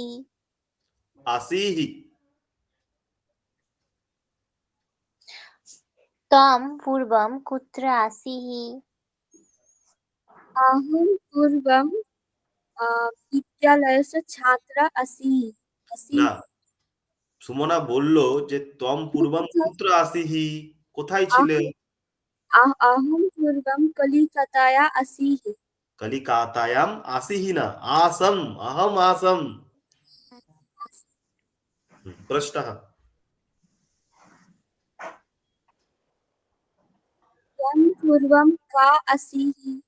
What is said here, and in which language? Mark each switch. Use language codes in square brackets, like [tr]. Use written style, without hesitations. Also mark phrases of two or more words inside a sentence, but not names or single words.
[sa] आसीः। तं पूर्वं कुत्र आसीः? अहं पूर्वं विद्यालयस्य छात्रा असि असि [bn] না, সুমনা বলল যে [sa] তম পূর্বম কুত্র আসিহি, [bn] কোথায় ছিলে? [sa] अहं पूर्वं कलिकताया आसीः कलिकातायाम आसिहि ना, आसम, अहम आसम। प्रश्नः। त्वं पूर्वं का आसीः